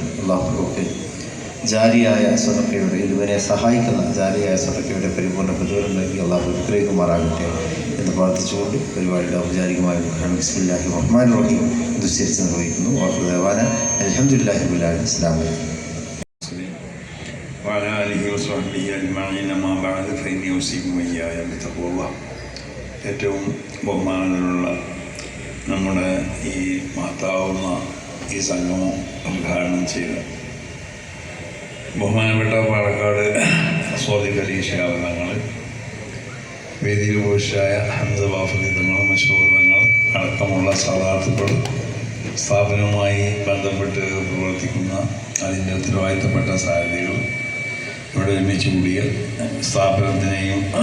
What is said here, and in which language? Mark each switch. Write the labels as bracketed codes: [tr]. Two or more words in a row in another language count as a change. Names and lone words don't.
[ml] അള്ളാഹുക്കെ ജാരിയായ സ്വതക്കയുടെ ഇതുവരെ സഹായിക്കുന്ന ജാരിയായ സ്വതക്കയുടെ പരിപൂർണ്ണ പ്രതിഫലം നൽകി അള്ളാഹു അനുഗ്രഹിക്കുമാറാകട്ടെ എന്ന് പ്രാർത്ഥിച്ചുകൊണ്ട് പരിപാടിയുടെ ഔപചാരികമായ [ar] بسم الله الرحمن الرحيم [ml] ദുസ്സരിച്ച് നിർവഹിക്കുന്നു. [ar] വാഹുദേവാന الحمد لله رب العالمين. السلام عليكم. وعلى آله وصحبه أجمعين. ما بعد فإني أوصيكم وإياي بتقوى الله. [ml] ഏറ്റവും ബഹുമാനത്തിലുള്ള നമ്മുടെ ഈ മഹത്താവുന്ന ഈ സംഗമം ഉദ്ഘാടനം ചെയ്ത ബഹുമാനപ്പെട്ട പാലക്കാട് സ്വാദിഖ് അലി ശിഹാബ് തങ്ങൾ, വേദിയിൽ പുരുഷായ ഹംദ് ബാഫലി തങ്ങൾ, മശൂർ തങ്ങൾ അടക്കമുള്ള സാധാത്തുക്കൾ, സ്ഥാപനവുമായി ബന്ധപ്പെട്ട് പ്രവർത്തിക്കുന്ന അതിൻ്റെ ഉത്തരവാദിത്തപ്പെട്ട സാരഥികൾ, ഇവിടെ ഒരുമിച്ച് കൂടിയ സ്ഥാപനത്തിനെയും